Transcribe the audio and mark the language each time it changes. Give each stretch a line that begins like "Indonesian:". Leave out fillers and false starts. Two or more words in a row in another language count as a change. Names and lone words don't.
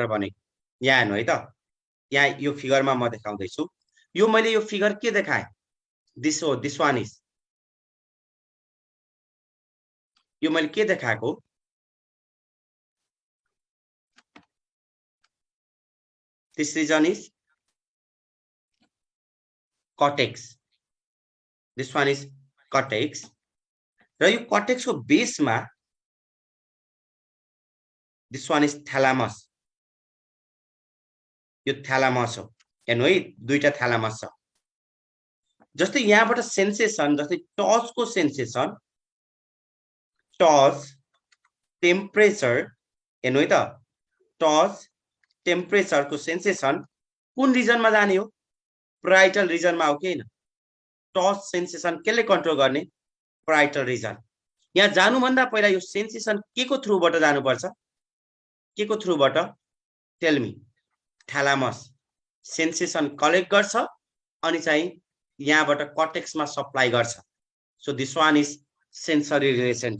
Nepali: भने यहाँ हेर्नु है त यहाँ यो फिगरमा म देखाउँदै छु यो मैले यो फिगर के देखाए
English: this one is
Nepali: यो मैले के देखाएको
English: this region is cortex this one is cortex
Nepali: र यो कॉर्टेक्स को बेस में
English: this one is thalamus
Nepali: यो थैलामस हो हेर्नु है दुईटा थैलामस छ जस्तै यहाँबाट सेन्सेसन जस्तै टच को सेन्सेसन
English: touch temperature
Nepali: हेर्नु है त
English: touch temperature
Nepali: को सेन्सेसन कुन रिजन में जाने हो
English: parietal region
Nepali: में हो कि हैन
English: touch sensation
Nepali: केले कन्ट्रोल गर्ने
English: parietal region
Nepali: यहाँ जानु भन्दा पहिला यो सेन्सेसन के को थ्रुबाट जानुपर्छ के को थ्रुबाट
English: tell me thalamus sensation collect
Nepali: गर्छ अनि चाहिँ यहाँबाट कॉर्टेक्समा सप्लाई गर्छ
English: so this one is sensory relay